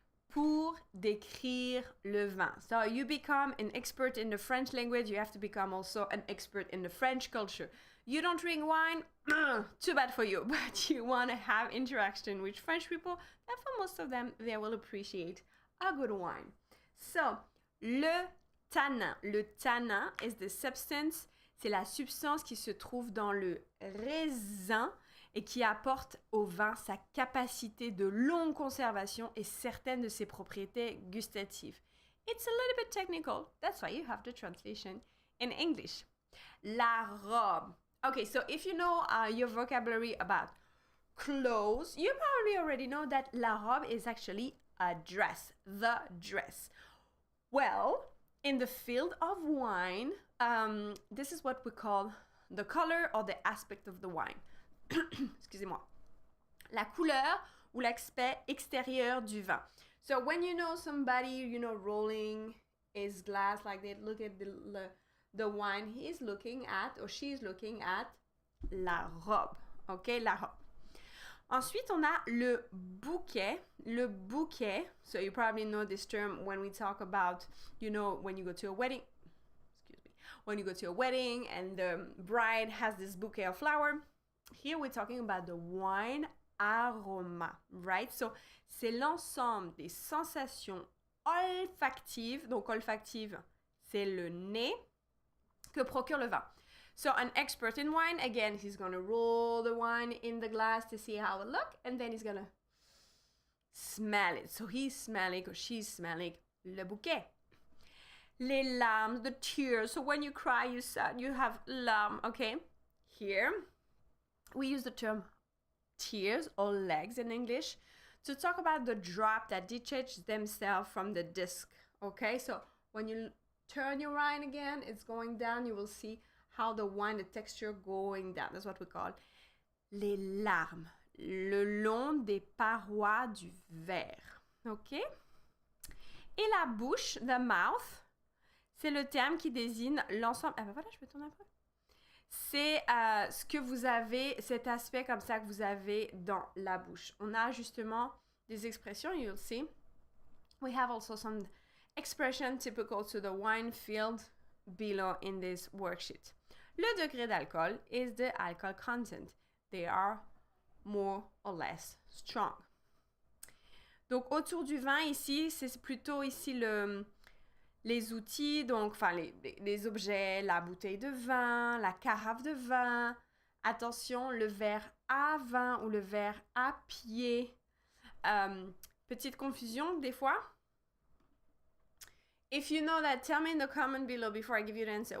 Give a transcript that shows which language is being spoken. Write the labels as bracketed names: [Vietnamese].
[French] Pour décrire le vin. [English] So you become an expert in the French language, you have to become also an expert in the French culture. You don't drink wine, too bad for you, but you want to have interaction with French people, and for most of them, they will appreciate a good wine. So, le tannin. Le tannin is the substance. [French] C'est la substance qui se trouve dans le raisin et qui apporte au vin sa capacité de longue conservation et certaines de ses propriétés gustatives. [English] It's a little bit technical. That's why you have the translation in English. La robe. Okay, so if you know your vocabulary about clothes, you probably already know that la robe is actually a dress, the dress. Well, in the field of wine, this is what we call the color or the aspect of the wine. [French] Excusez-moi. La couleur ou l'aspect extérieur du vin. [English] So when you know somebody, you know, rolling his glass like they look at the wine he's looking at or she's looking at, la robe. Okay, la robe. [French] Ensuite, on a le bouquet. [English] Le bouquet, so you probably know this term when we talk about, you know, when you go to a wedding, when you go to a wedding and the bride has this bouquet of flower. Here we're talking about the wine aroma, right? [French] So, c'est l'ensemble des sensations olfactives. Donc, olfactive, c'est le nez que procure le vin. [English] So, an expert in wine, again, he's going to roll the wine in the glass to see how it looks, and then he's going to smell it. So, he's smelling or she's smelling le bouquet. Les larmes, the tears. So, when you cry, you have larmes, okay? Here, we use the term tears or legs in English to talk about the drop that detach themselves from the disc, okay? So when you turn your wine again, it's going down. You will see how the wine, the texture going down. That's what we call [French] les larmes, le long des parois du verre, okay? Et la bouche, the mouth, c'est le terme qui désigne l'ensemble. Ah ben voilà, je peux tourner un peu. C'est ce que vous avez, cet aspect comme ça que vous avez dans la bouche. On a justement des expressions, [English] you'll see. We have also some expressions typical to the wine field below in this worksheet. Le degré d'alcool is the alcohol content. They are more or less strong. [French] Donc, autour du vin, ici, c'est plutôt ici les outils, donc enfin les objets, la bouteille de vin, la carafe de vin. Attention, le verre à vin ou le verre à pied. Petite confusion des fois. [English] If you know that, tell me in the comment below before I give you the answer.